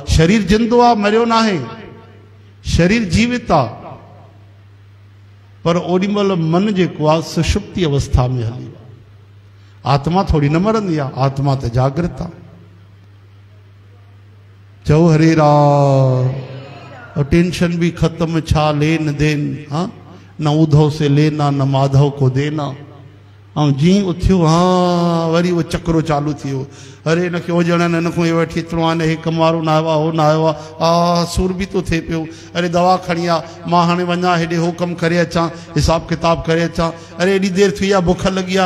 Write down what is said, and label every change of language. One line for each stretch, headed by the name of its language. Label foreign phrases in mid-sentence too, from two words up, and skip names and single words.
Sindhi: शरीर जिंदो आहे, मरियो न आहे, शरीर जीवित आहे, पर ओॾी महिल मन जेको आहे सुषुप्ति अवस्था में हली आहे। आत्मा थोड़ी न मरंदी आहे, आत्मा त जागृत आहे। चओ हरे राम।
Hindi: और टेंशन भी खत्म, छा लेन देन, हाँ न उधव से लेना न माधव को देना।
Sindhi: ऐं जीअं उथियो, हाँ वरी वो चक्रो चालू थियो, अरे हिनखे हो ॼणनि हिन खां इहो वठी अचिणो आहे, हे कमु वारो न आयो आहे, हो न आयो आहे, सूर बि थो थिए पियो, अरे दवा खणी आ, मां हाणे वञा हेॾे हो कमु करे अचां, हिसाब किताब करे अचां, अरे एॾी देरि थी आहे, बुख लॻी आहे।